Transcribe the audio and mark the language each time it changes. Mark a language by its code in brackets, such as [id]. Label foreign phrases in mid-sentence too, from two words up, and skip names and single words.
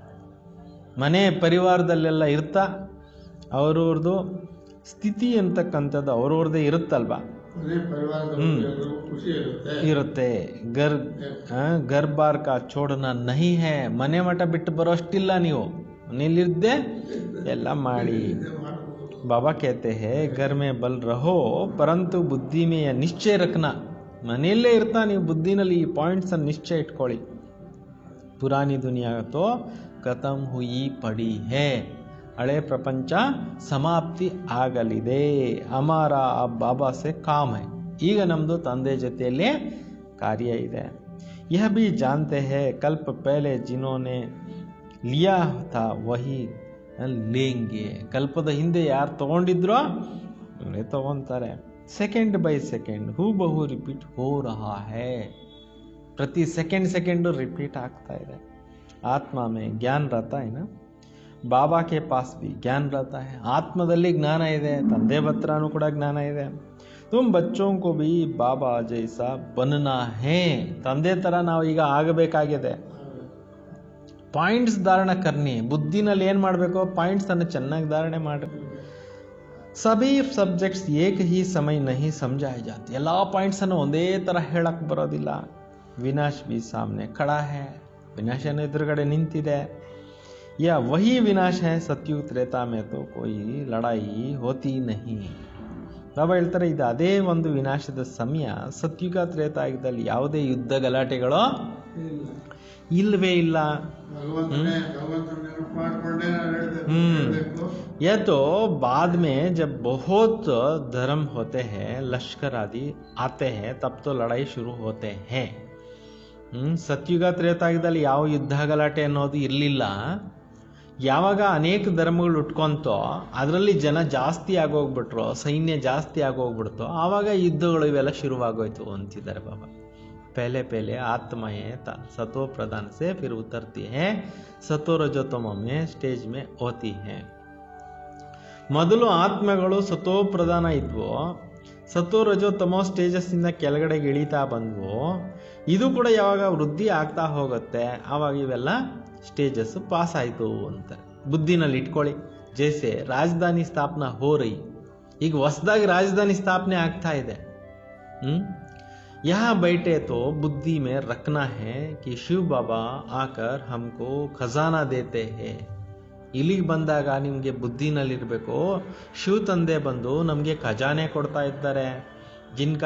[kn] ಮನೆ ಪರಿವಾರದಲ್ಲೆಲ್ಲ ಇರ್ತಾ ಅವ್ರವ್ರದ್ದು ಸ್ಥಿತಿ ಅಂತಕ್ಕಂಥದ್ದು ಅವ್ರವ್ರದ್ದೇ ಇರುತ್ತಲ್ವಾ, ಇರುತ್ತೆ. [hi] घर बार का छोड़ना नहीं है. [kn] ಮನೆ ಮಠ ಬಿಟ್ಟು ಬರೋಷ್ಟಿಲ್ಲ ನೀವು, ಮನೇಲಿದ್ದೇ ಎಲ್ಲ ಮಾಡಿ. [hi] बाबा कहते हैं घर में बल रहो परंतु बुद्धि में यह निश्चय रखना [kn] ಮನೆಯಲ್ಲೇ ಇರ್ತಾ ನೀವು ಬುದ್ಧಿನಲ್ಲಿ ಈ ಪಾಯಿಂಟ್ಸ್ ಅನ್ನು ನಿಶ್ಚಯ ಇಟ್ಕೊಳ್ಳಿ [hi] पुरानी दुनिया तो खत्म हुई पड़ी है [kn] ಹಳೆ ಪ್ರಪಂಚ ಸಮಾಪ್ತಿ ಆಗಲಿದೆ [hi] हमारा बाबा से काम है [kn] ಈಗ ನಮ್ಮದು ತಂದೆ ಜೊತೆಯಲ್ಲಿ ಕಾರ್ಯ ಇದೆ [hi] यह भी जानते हैं कल्प पहले जिन्होंने लिया था वही लेंगे [kn] ಕಲ್ಪದ ಹಿಂದೆ ಯಾರು ತಗೊಂಡಿದ್ರೋ ಇವರೇ ತಗೊಂತಾರೆ [en] second by second [hi] हु बहु रिपीट हो रहा है प्रति सेकेंड रिपीट [kn] ಆಗ್ತಾ ಇದೆ [hi] आत्मा में ज्ञान रहता है ना बाबा के पास भी ज्ञान रहता है [kn] ಆತ್ಮದಲ್ಲಿ ಜ್ಞಾನ ಇದೆ ತಂದೆ ಹತ್ರನೂ ಕೂಡ ಜ್ಞಾನ ಇದೆ [hi] तुम बच्चों को भी बाबा जैसा बनना है [kn] ತಂದೆ ತರ ನಾವು ಈಗ ಆಗಬೇಕಾಗಿದೆ [hi] पॉइंट्स धारण करनी [kn] ಬುದ್ಧಿನಲ್ಲಿ ಏನು ಮಾಡಬೇಕು ಪಾಯಿಂಟ್ಸ್ ಅನ್ನು ಚೆನ್ನಾಗಿ ಧಾರಣೆ ಮಾಡಿ [hi] सभी सब्जेक्ट्स एक ही समय नहीं समझाए जाते [kn] ಎಲ್ಲ ಪಾಯಿಂಟ್ಸ್ ಅನ್ನು ಒಂದೇ ತರ ಹೇಳಕ್ಕೆ ಬರೋದಿಲ್ಲ [hi] विनाश भी सामने खड़ा है [kn] ವಿನಾಶನ ಎದುರುಗಡೆ ನಿಂತಿದೆ [hi] या वही विनाश है सत्युग त्रेता में तो कोई लड़ाई होती नहीं [kn] ಬಾಬಾ ಹೇಳ್ತಾರೆ ಇದು ಅದೇ ಒಂದು ವಿನಾಶದ ಸಮಯ ಸತ್ಯುಗ ತ್ರೇತಾಯುಗದಲ್ಲಿ ಯಾವುದೇ ಯುದ್ಧ ಗಲಾಟೆಗಳು ಇಲ್ಲವೇ ಇಲ್ಲ [hi] यह तो बाद में जब बहुत धर्म होते हैं लश्कर आदि आते हैं तब तो लड़ाई शुरू होते हैं [kn] ಸತ್ಯುಗ ತ್ರೇತಾಯುಗದಲ್ಲಿ ಯಾವ ಯುದ್ಧ ಗಲಾಟೆ ಅನ್ನೋದು ಇರಲಿಲ್ಲ ಯಾವಾಗ ಅನೇಕ ಧರ್ಮಗಳು ಉಟ್ಕೊಂತೋ ಅದರಲ್ಲಿ ಜನ ಜಾಸ್ತಿ ಆಗೋಗ್ಬಿಟ್ರು ಸೈನ್ಯ ಜಾಸ್ತಿ ಆಗೋಗ್ಬಿಡ್ತು ಆವಾಗ ಯುದ್ಧಗಳು ಇವೆಲ್ಲ ಶುರುವಾಗೋಯ್ತು ಅಂತಿದ್ದಾರೆ ಬಾಬಾ [hi] पहले पहले आत्माएं सतो प्रधान से फिर उतरती हैं सतो रजोतमो में स्टेज में होती हैं [kn] ಮೊದಲು ಆತ್ಮಗಳು ಸತೋ ಪ್ರಧಾನ ಇದ್ವು ಸತೋ ರಜೋತಮೋ ಸ್ಟೇಜಸ್ ಇಂದ ಕೆಳಗಡೆಗೆ ಇಳಿತಾ ಬಂದ್ವು ಇದು ಕೂಡ ಯಾವಾಗ ವೃದ್ಧಿ ಆಗ್ತಾ ಹೋಗುತ್ತೆ ಆವಾಗ ಇವೆಲ್ಲ ಸ್ಟೇಜಸ್ ಪಾಸ್ ಆಯಿತು ಅಂತ ಬುದ್ಧಿನಲ್ಲಿ ಇಟ್ಕೊಳ್ಳಿ [hi] जैसे राजधानी स्थापना हो रही [kn] ಈಗ ಹೊಸದಾಗಿ ರಾಜಧಾನಿ ಸ್ಥಾಪನೆ ಆಗ್ತಾ ಇದೆ [hi] यहाँ बैठे तो बुद्धि में रखना है कि शिव बाबा आकर हमको खजाना देते हैं [kn] ಇಲ್ಲಿಗೆ ಬಂದಾಗ ನಿಮಗೆ ಬುದ್ಧಿನಲ್ಲಿರಬೇಕು ಶಿವ ತಂದೆ ಬಂದು ನಮಗೆ ಖಜಾನೆ ಕೊಡ್ತಾ ಇದ್ದಾರೆ [hi] ಜಿನ್ಕಾ